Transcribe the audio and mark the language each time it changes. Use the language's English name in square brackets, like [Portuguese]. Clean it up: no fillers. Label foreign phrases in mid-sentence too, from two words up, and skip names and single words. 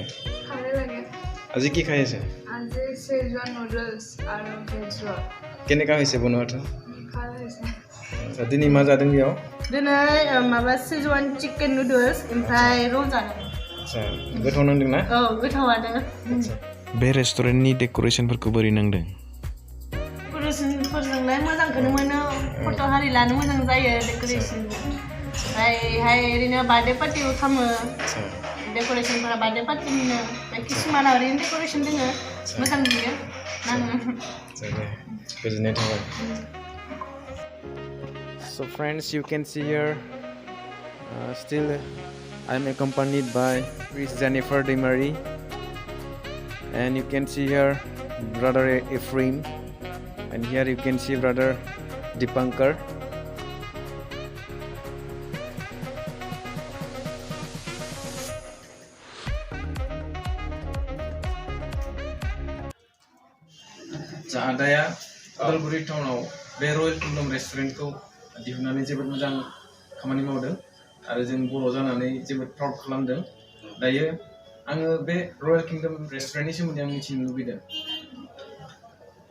[Assamese] ভালে লাগে আজি কি খাই আছে আজি চেজৱান নুডলছ আৰু ভেজ ৰল কেনেকা হৈছে বনোৱাটো ভাল হৈছে [Bodo] दिनै मा जादों बेयाव दिनै माबा सेजवान चिकेन नुडल्स ओमफ्राय रल जादों आच्छा गोथाव नांदों ना औ गोथावानो बे रेस्टुरेन्टनि डेक'रेशनफोरखौ बोरै नांदों डेक'रेशनफोरजोंलाय मोजांखौनो मोनो फट' हारि लानो मोजां जायो डेक'रेशन ओमफ्रायहाय ओरैनो बार्थडे पार्टिबो खालामो डेक'रेशनफोरा बार्थडे पार्टिनिनो ओमफ्राय किसुमाना ओरैनो डेक'रेशन दोङो मोजां नुयो नाङो गोजोननाय थाबाय [English] So friends, you can see here still I'm accompanied by Miss Jennifer Demarie and you can see here brother Ephraim and here you can see brother Dipankar [Bodo] आदाया उदालगुरि टाउनाव बे रयेल किंडम रेस्टुरेन्टखौ दिहुननानै जोबोद मोजां खामानि मावदों आरो जों बर' जानानै जोबोद प्राउड खालामदों दायो आङो बे रयेल किंडम रेस्टुरेन्टनि सोमोन्दै आं मिथिनो लुबैदों